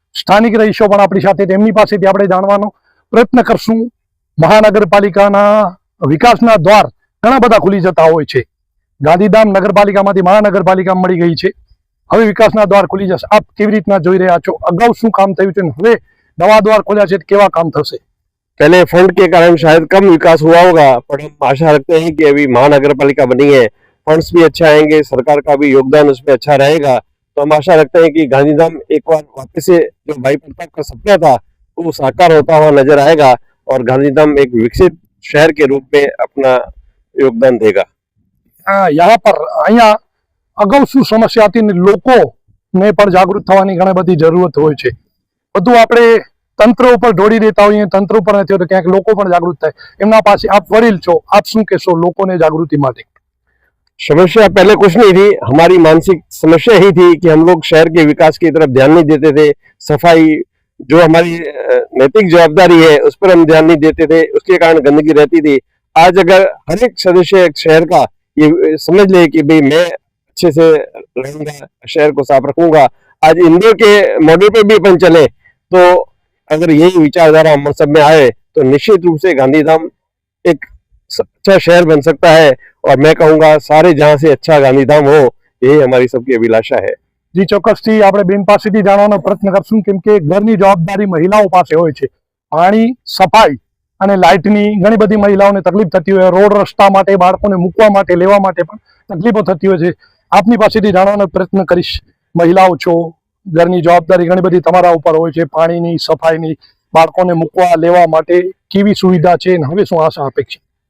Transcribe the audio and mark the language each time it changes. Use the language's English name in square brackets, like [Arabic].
[Gujarati] સ્થાનિક રહીશો પણ આપણી સાથે, તેમની પાસેથી આપણે જાણવાનો પ્રયત્ન કરશું। મહાનગરપાલિકાના વિકાસના દ્વાર ઘણા બધા ખુલી જતા હોય છે। ગાંધીધામ નગરપાલિકામાંથી મહાનગરપાલિકા મળી ગઈ છે, હવે વિકાસના દ્વાર ખુલી જશે। આપ કેવી રીતના જોઈ રહ્યા છો? અગાઉ શું કામ થયું છે, હવે નવા દ્વાર ખોલ્યા છે, કેવા કામ થશે? [Hindi] पहले फंड के कारण शायद कम विकास हुआ होगा, पर हम आशा रखते हैं कि अभी महानगर पालिका बनी है, फंड्स भी अच्छा आएंगे, सरकार का भी योगदान उसमें अच्छा रहेगा, तो हम आशा रखते हैं कि गांधीधाम एक बार वापस से जो भाई प्रताप का सपना था वो साकार होता हुआ नजर आएगा और गांधीधाम एक विकसित शहर के रूप में अपना योगदान देगा। यहाँ पर [Gujarati] અહીંયા અગાઉ શું સમસ્યા હતી ને લોકોને પણ જાગૃત થવાની ઘણી બધી જરૂરત હોય છે। બધું આપણે તંત્ર ઉપર ઢોળી દેતા હોઈએ, તંત્ર ઉપર નથી હોતું, ક્યાંક લોકો પણ જાગૃત થાય। એમના પાસે આપ વડીલ છો, આપ શું કહેશો લોકોને જાગૃતિ માટે? [Hindi] समस्या पहले कुछ नहीं थी, हमारी मानसिक समस्या ही थी कि हम लोग शहर के विकास की तरफ ध्यान नहीं देते थे। सफाई जो हमारी नैतिक जवाबदारी है उस पर हम ध्यान नहीं देते थे, उसके कारण गंदगी रहती थी। आज अगर हर एक सदस्य शहर का ये समझ ले कि भाई मैं अच्छे से रहूंगा, शहर को साफ रखूंगा, आज इंदौर के मॉडल पे भी अपन चले तो अगर यही विचारधारा हम सब में आए तो निश्चित रूप से गांधीधाम एक अच्छा शहर बन सकता है और मैं कहूँगा सारे जहाँ से अच्छा गांधीधाम हो, यही हमारी सबकी अभिलाषा है। [Gujarati] जी ચોક્કસથી આપણે બેન પાસેથી જાણવાનો પ્રયત્ન કરશું, કેમ કે ઘરની જવાબદારી મહિલાઓ પાસે હોય છે। પાણી, સફાઈ અને લાઇટની ઘણી બધી મહિલાઓને તકલીફ થતી હોય, રોડ રસ્તા માટે, બાળકોને મૂકવા માટે, લેવા માટે પણ તકલીફો થતી હોય છે। આપની પાસેથી જાણવાનો પ્રયત્ન કરીશ। મહિલાઓ છો, ઘરની જવાબદારી ઘણી બધી તમારા ઉપર હોય છે, પાણીની, સફાઈની, બાળકોને મૂકવા લેવા માટે કેવી સુવિધા છે અને હવે શું આશા અપેક્ષા?